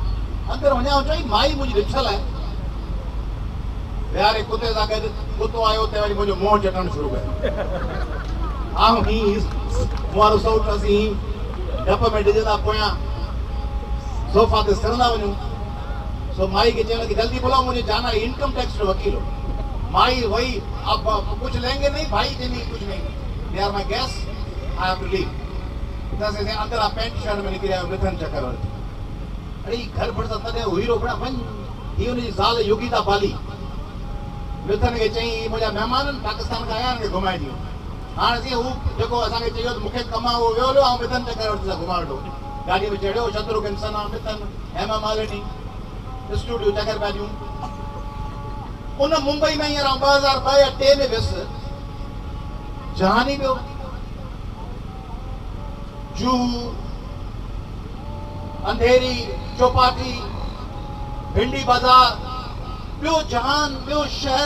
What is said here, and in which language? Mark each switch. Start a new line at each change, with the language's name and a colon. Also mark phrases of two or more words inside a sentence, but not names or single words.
Sindhi: अंदरि वञा चई माई मुंहिंजी ॾिठल आहे। विहारे कुते सां गॾु कुतो आयो त वरी मुंहिंजो मुंहुं चटणु शुरू कयो। आऊं हीअं मुंहिंजो सौट असीं डप में डिॼंदा पोयां सोफ़ा ते सिरंदा वञूं। सो माई खे चयण की
Hindi: जल्दी बुलाओ, मुझे जाना है,
English: income tax
Sindhi: जो वकील हो।
Hindi: माई वही, अब कुछ लेंगे नहीं? भाई जी नहीं, कुछ नहीं,
English: they are my guest, I have to leave.
Hindi: दस ऐसे अंदर आप पैंट शर्ट में निकल आए मिथुन चक्रवर्ती।
Sindhi: अरे घर पर तॾहिं हीरो बड़ा वन ही उनजी ज़ाल योगिता बाली मिथुन खे चई मुंहिंजा महिमान पाकिस्तान खां आया आहिनि, घुमाए ॾियो। हाणे जीअं हू जेको असांखे चयो त मूंखे कमु आहे, उहो वियो हलियो ऐं मिथुन चक्रवर्ती सां घुमाए ॾियो। गाॾी में चढ़ियो, शत्रुघ्न सिन्हा, मिथुन, हेमा मालिनी, स्टूडियो चकर पिया ॾियूं। उन मुंबई में हींअर 2002 या 2003 में वियुसि। जहानी पियो, जूहू, अंधेरी, चौपाटी, भिंडी बाज़ार, ॿियो जहान, ॿियो शहर।